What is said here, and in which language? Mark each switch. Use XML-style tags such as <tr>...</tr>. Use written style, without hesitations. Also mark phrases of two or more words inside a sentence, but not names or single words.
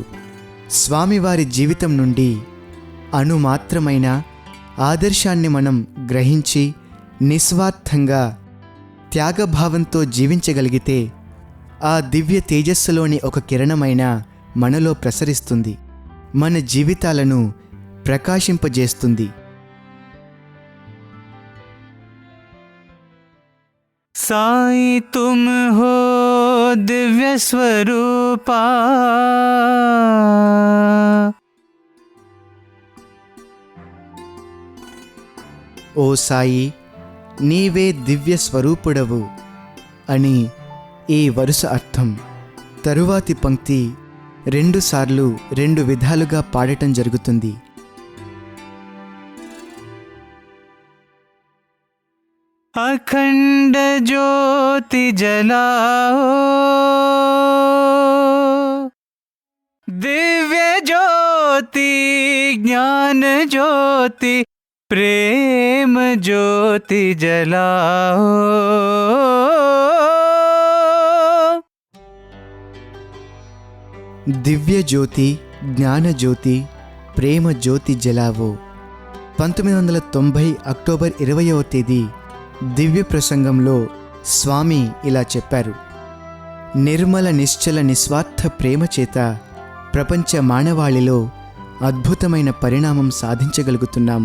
<te>స్వామివారి జీవితం నుండి అణుమాత్రమైన ఆదర్శాన్ని మనం గ్రహించి నిస్వార్థంగా త్యాగభావంతో జీవించగలిగితే ఆ దివ్య తేజస్సులోని ఒక కిరణమైన మనలో ప్రసరిస్తుంది, మన జీవితాలను ప్రకాశింపజేస్తుంది.</te> <hi>साई तुम हो दिव्य स्वरूपा.</hi> <te>ఓ సాయి, నీవే దివ్య స్వరూపుడవు అని ఈ వరుస అర్థం. తరువాతి పంక్తి 2 సార్లు 2 విధాలుగా పాడటం జరుగుతుంది.</te> <hi>अखंड ज्योति जलाओ, दिव्य ज्योति ज्ञान ज्योति प्रेम ज्योति जलाओ. दिव्य ज्योति, ज्ञान ज्योति, प्रेम ज्योति जलाओ.</hi> <te>1990 అక్టోబర్ 20వ తేదీ దివ్య ప్రసంగంలో స్వామి ఇలా చెప్పారు: నిర్మల నిశ్చల నిస్వార్థ ప్రేమ చేత ప్రపంచ మానవాళిలో అద్భుతమైన పరిణామం సాధించగలుగుతున్నాము.</te>